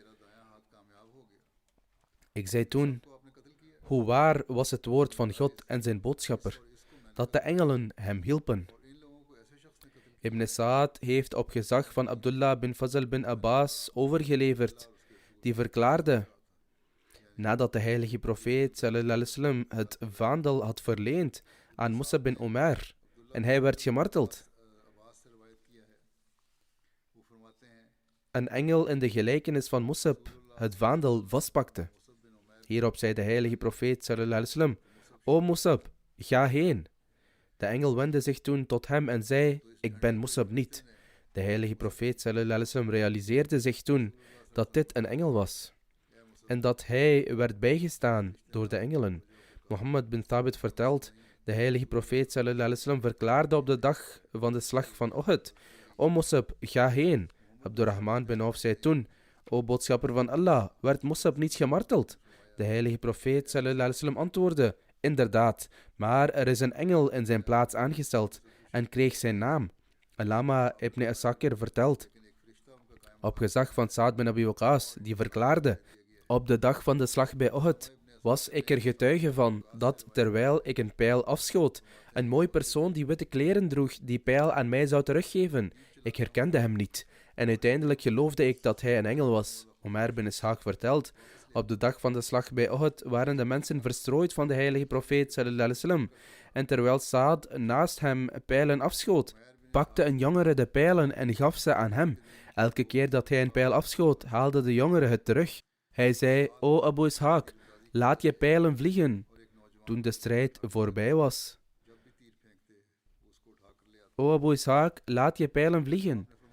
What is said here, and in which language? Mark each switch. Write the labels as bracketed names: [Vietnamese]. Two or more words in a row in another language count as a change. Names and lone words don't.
[Dutch] Ik zei toen: hoe waar was het woord van God en zijn boodschapper, dat de engelen hem hielpen. Ibn Sa'ad heeft op gezag van Abdullah bin Fazl bin Abbas overgeleverd, die verklaarde: nadat de heilige profeet [Arabic] صلى الله عليه وسلم [Dutch] het vaandel had verleend aan Musab bin Umair en hij werd gemarteld, een engel in de gelijkenis van Musab het vaandel vastpakte. Hierop zei de heilige profeet [Arabic] صلى الله عليه وسلم: [Dutch] o Musab, ga heen. De engel wendde zich toen tot hem en zei: ik ben Musab niet. De heilige profeet [Arabic] صلى الله عليه وسلم [Dutch] realiseerde zich toen dat dit een engel was en dat hij werd bijgestaan door de engelen. Mohammed bin Thabit vertelt: de heilige profeet [Arabic] صلى الله عليه وسلم [Dutch] verklaarde op de dag van de slag van Uhud: o Musab, ga heen. Abdurrahman bin Auf zei toen: o boodschapper van Allah, werd Musab niet gemarteld? De heilige profeet [Arabic] صلى الله عليه وسلم [Dutch] antwoordde: inderdaad, maar er is een engel in zijn plaats aangesteld en kreeg zijn naam. Allama ibn Asakir vertelt, op gezag van Sa'ad bin Abi Waqqas, die verklaarde: op de dag van de slag bij Uhud was ik er getuige van dat, terwijl ik een pijl afschoot, een mooi persoon die witte kleren droeg die pijl aan mij zou teruggeven. Ik herkende hem niet en uiteindelijk geloofde ik dat hij een engel was. Omer bin Ishaq vertelt: op de dag van de slag bij Uhud waren de mensen verstrooid van de heilige profeet [Arabic] صلى الله عليه وسلم. [Dutch] En terwijl Saad naast hem pijlen afschoot, pakte een jongere de pijlen en gaf ze aan hem. Elke keer dat hij een pijl afschoot, haalde de jongere het terug. Hij zei: o Abu Ishaq, laat je pijlen vliegen. Toen de strijd voorbij was. O Abu Ishaq, laat je pijlen vliegen.